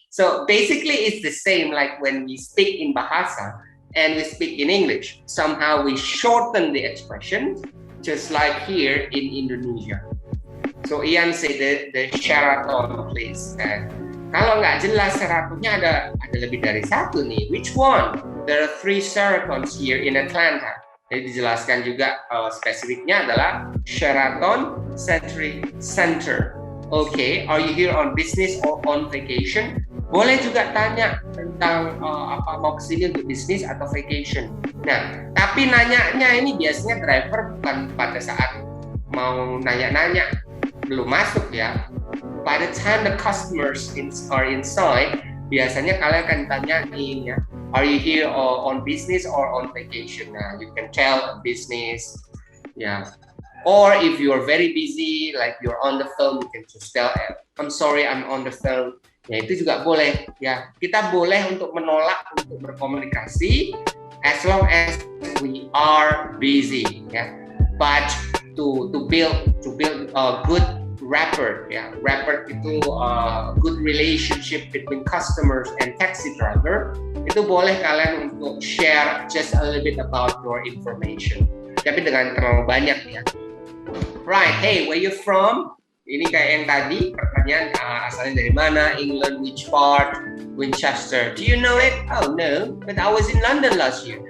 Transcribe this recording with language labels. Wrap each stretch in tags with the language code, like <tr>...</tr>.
<en>So basically it's the same like when we speak in Bahasa and we speak in English. Somehow we shorten the expression, just like here in Indonesia. So Ian said the Sheraton please.</en> <id>Kalau nggak jelas Sheratonnya ada lebih dari satu nih.</id> <en>Which one? There are 3 Sheratons here in Atlanta.</en> <id>Jadi dijelaskan juga spesifiknya adalah</id> <en>Sheraton Century Center. Okay, are you here on business or on vacation?</en> <id>Boleh juga tanya tentang mau kesini untuk bisnis atau vacation. Nah, tapi nanyanya ini biasanya driver bukan pada saat mau nanya-nanya, belum masuk ya.</id> <en>By the time the customers are inside,</en> <id>biasanya kalian akan tanyain ya,</id> <en>are you here on business or on vacation? Nah, you can tell on business, ya. Or if you're very busy, like you're on the phone, you can just tell, I'm sorry, I'm on the phone.</en> <id>Ya, itu juga boleh. Ya, kita boleh untuk menolak untuk berkomunikasi</id> <en>as long as we are busy. Ya, but to build a good rapport, ya, rapport itu good relationship between customers and taxi driver.</en> <id>Itu boleh kalian untuk</id> <en>share just a little bit about your information.</en> <id>Tapi dengan terlalu banyak ya.</id> <en>Right, hey, where you from?</en> <id>Ini kayak yang tadi, pertanyaan asalnya dari mana, England, which part, Winchester.</id> <en>Do you know it? Oh no, but I was in London last year.</en>